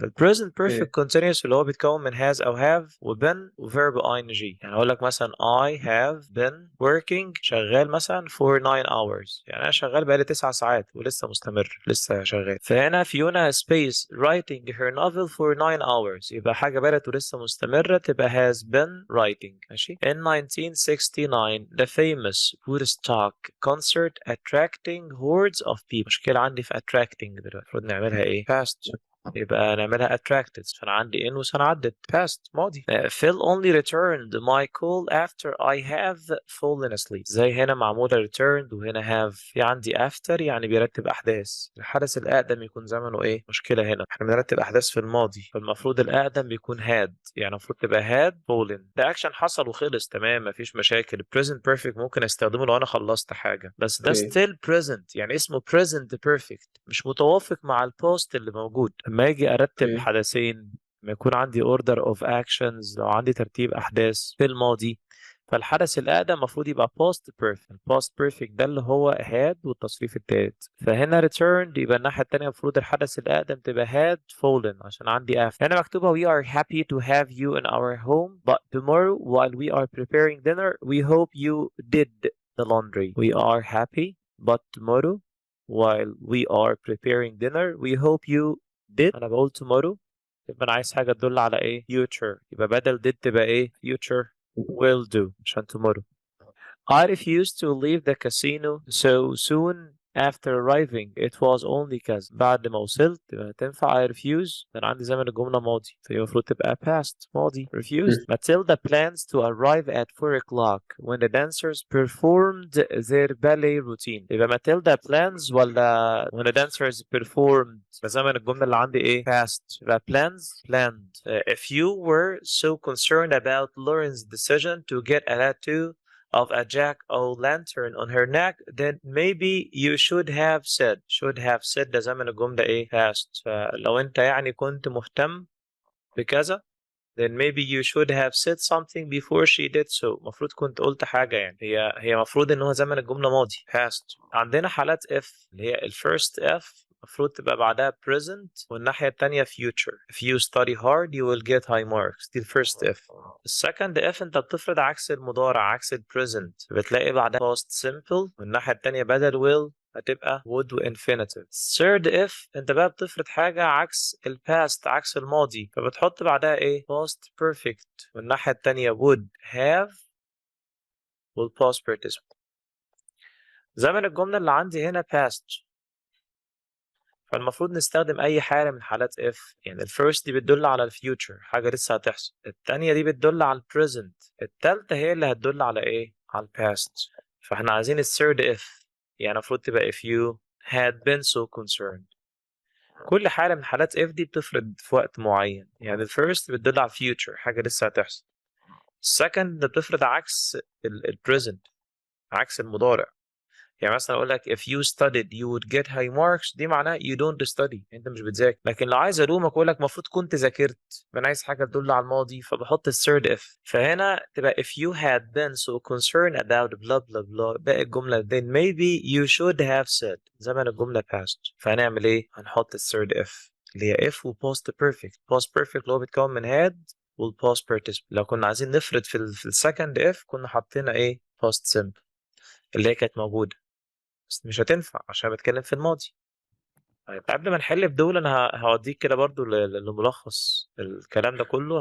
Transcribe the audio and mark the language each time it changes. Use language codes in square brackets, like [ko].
[ar] ال present perfect continuous اللي هو بيتكون من has او have وbeen وverb ing. يعني اقول لك مثلا [en] I have been working [ar] شغال مثلا for 9 hours، يعني انا شغال بقالي 9 ساعات ولسه مستمر لسه شغال. [en] فهنا Fiona space writing her novel for 9 hours [ar] يبقى حاجة بدأت ولسه مستمرة تبقى [en] has been writing. [ar] ماشي. [en] In 1969 the famous Woodstock concert attracting hordes of people. [ar] مشكلة عندي في attracting دلوقتي المفروض نعملها ايه؟ past يبقى نعملها attracted. فانا عندي in وسنة عدت past ماضي. [en] Phil only returned my call after I have fallen asleep. [ar] زي هنا معمولة returned وهنا have. في عندي after يعني بيرتب أحداث. الحدث الأقدم يكون زمنه إيه؟ مشكلة هنا إحنا بنرتب أحداث في الماضي، فالمفروض الأقدم بيكون had، يعني المفروض تبقى had fallen. ده أكشن حصل وخلص تمام مفيش مشاكل. present perfect ممكن أستخدمه لو أنا خلصت حاجة، بس ده still present يعني اسمه present perfect مش متوافق مع البوست اللي موجود. لما أجي أرتب حدثين لما يكون عندي order of actions، لو عندي ترتيب أحداث في الماضي فالحدث الأقدم المفروض يبقى past perfect. past perfect ده اللي هو had والتصريف التالت. فهنا returned يبقى الناحية التانية المفروض الحدث الأقدم تبقى had fallen عشان عندي after. هنا مكتوبة [en] we are happy to have you in our home but tomorrow while we are preparing dinner we hope you did the laundry. We are happy but tomorrow while we are preparing dinner we hope you did. [ar] أنا بقول tomorrow يبقى أنا عايز حاجة تدل على إيه؟ future. يبقى بدل did تبقى إيه؟ future will do عشان tomorrow. [en] I refused to leave the casino so soon after arriving. It was only كذا. [ar] بعد ما وصلت يبقى تنفع [en] I refuse. [ar] أنا عندي زمن الجملة ماضي فهي المفروض تبقى past ماضي. [en] refused. Matilda plans to arrive at 4 o'clock when the dancers performed their ballet routine. [ar] يبقى Matilda plans ولا [en] when the dancers performed؟ [ar] زمن الجملة اللي عندي إيه؟ past. [en] يبقى planned. If you were so concerned about Lauren's decision to get a tattoo of a jack-o'-lantern on her neck then maybe you should have said [ar] ده زمن الجملة ايه؟ [en] past. [ar] فلو انت يعني كنت مهتم بكذا [en] then maybe you should have said something before she did so. [ar] مفروض كنت قلت حاجة يعني. هي مفروض ان هو زمن الجملة ماضي past. عندنا حالات if اللي هي الفيرست if المفروض تبقى بعدها present والناحية التانية future. [en] If you study hard you will get high marks. [ar] دي الفيرست if. السكند if انت بتفرض عكس المضارع عكس البريزنت، بتلاقي بعدها past simple والناحية التانية بدل will هتبقى would و infinitive. third if انت بقى بتفرض حاجة عكس ال past، عكس الماضي، فبتحط بعدها ايه؟ past perfect. والناحية التانية would have وال past participle. زمن الجملة اللي عندي هنا past، فالمفروض نستخدم أي حالة من حالات if. يعني الفيرست دي بتدل على الفيوتشر، حاجة لسه هتحصل. التانية دي بتدل على البريزنت. التالتة هي اللي هتدل على إيه؟ على الباست. فإحنا عايزين الثيرد if، يعني المفروض تبقى [en] if you had been so concerned. [ar] كل حالة من حالات if دي بتفرض في وقت معين. يعني الفيرست بتدل على الفيوتشر، حاجة لسه هتحصل. السكند بتفرض عكس البريزنت، عكس المضارع. يعني مثلا اقول لك [en] if you studied you would get high marks، [ar] دي معناها [en] you don't study، [ar] انت مش بتذاكر. لكن لو عايز الومك اقول لك المفروض كنت ذاكرت، فانا عايز حاجه تدل على الماضي، فبحط الثيرد if. فهنا تبقى [en] if you had been so concerned about blah blah blah، [ar] باقي الجمله [en] then maybe you should have said، [ar] زمن الجمله [en] past. [ar] فهنعمل ايه؟ هنحط الثيرد if اللي هي if و past perfect. past perfect اللي هو بيتكون من had والpast participle. لو كنا عايزين نفرض في السكند if كنا حطينا ايه؟ past simple اللي هي كانت موجوده، بس مش هتنفع عشان بتكلم في الماضي. طيب قبل ما نحل في دول انا هوديك كده برضو لملخص الكلام ده كله.